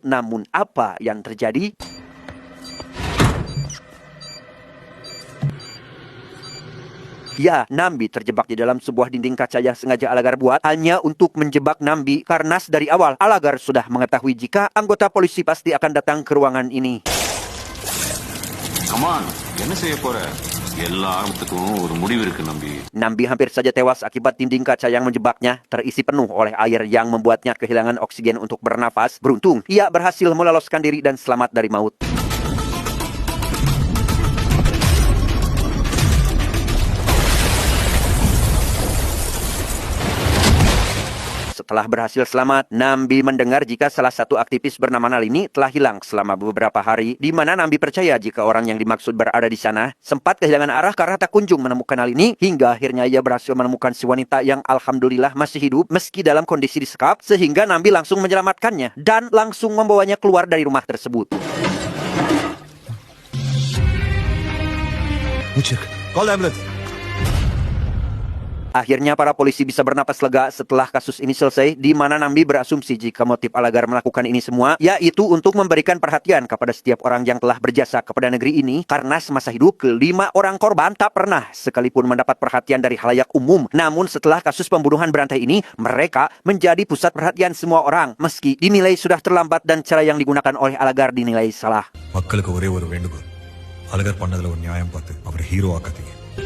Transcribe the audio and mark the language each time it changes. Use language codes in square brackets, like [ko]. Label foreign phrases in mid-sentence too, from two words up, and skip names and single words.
[id] Namun apa yang terjadi? Ya, Nambi terjebak di dalam sebuah dinding kaca yang sengaja Alagar buat hanya untuk menjebak Nambi karena dari awal Alagar sudah mengetahui jika anggota polisi pasti akan datang ke ruangan ini. [en] Come on, [ta] என்ன செய்ய போற? எல்லாத்துக்கும் ஒரு முடிவு இருக்கு நம்பி. [id] Nambi hampir saja tewas akibat dinding kaca yang menjebaknya terisi penuh oleh air yang membuatnya kehilangan oksigen untuk bernafas. Beruntung, ia berhasil meloloskan diri dan selamat dari maut. Setelah berhasil selamat, Nambi mendengar jika salah satu aktivis bernama Nalini telah hilang selama beberapa hari, di mana Nambi percaya jika orang yang dimaksud berada di sana sempat kehilangan arah karena tak kunjung menemukan Nalini, hingga akhirnya ia berhasil menemukan si wanita yang alhamdulillah masih hidup meski dalam kondisi disekap, sehingga Nambi langsung menyelamatkannya dan langsung membawanya keluar dari rumah tersebut. [en] Call ambulance. [id] Akhirnya para polisi bisa bernapas lega setelah kasus ini selesai, di mana Nambi berasumsi jika motif Alagar melakukan ini semua yaitu untuk memberikan perhatian kepada setiap orang yang telah berjasa kepada negeri ini, karena semasa hidup kelima orang korban tak pernah sekalipun mendapat perhatian dari khalayak umum. Namun setelah kasus pembunuhan berantai ini, mereka menjadi pusat perhatian semua orang meski dinilai sudah terlambat dan cara yang digunakan oleh Alagar dinilai salah. [ta] மக்களுக்கு ஒரே ஒரு வேண்டுகோள், அழகர் பண்ணதுல ஒரு நியாயம் பார்த்து அவரை ஹீரோ ஆக்காதீங்க.